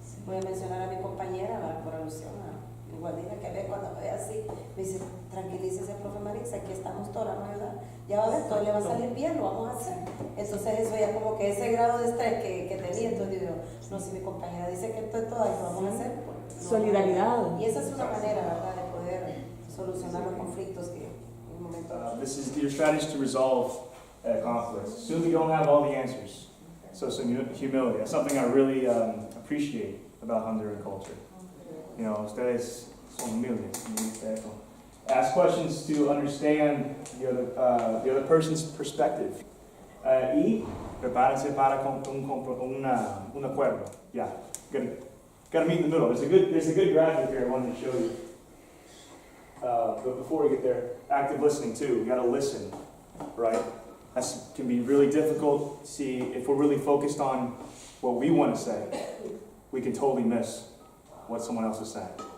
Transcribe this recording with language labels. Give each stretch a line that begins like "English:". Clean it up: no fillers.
Spanish: Voy a mencionar a mi compañera, ¿verdad? Por alusión a Guadina, que ve cuando me ve así, me dice, tranquilícese, profe Marisa, aquí estamos todos, vamos a ayudar. Ya va a ver, todo le va a salir bien, lo vamos a hacer. Entonces eso ya como que ese grado de estrés que tenía, entonces digo, no, si mi compañera dice que esto es todo, lo vamos a hacer. Pues, Solidaridad. Y esa es una manera, ¿verdad?, de poder solucionar los conflictos que en un momento.
English: This is your strategy to resolve conflicts. Assume you don't have all the answers. So some humility. That's something I really appreciate about Honduran culture. You know,
Spanish: ustedes son humildes.
English: Ask questions to understand the other person's perspective.
Spanish: Y prepárense para un acuerdo.
English: Yeah, gotta meet in the middle. There's a good graphic here I wanted to show you. But before we get there, active listening too. You gotta listen, right? That can be really difficult. See, if we're really focused on what we want to say, we can totally miss what someone else is saying.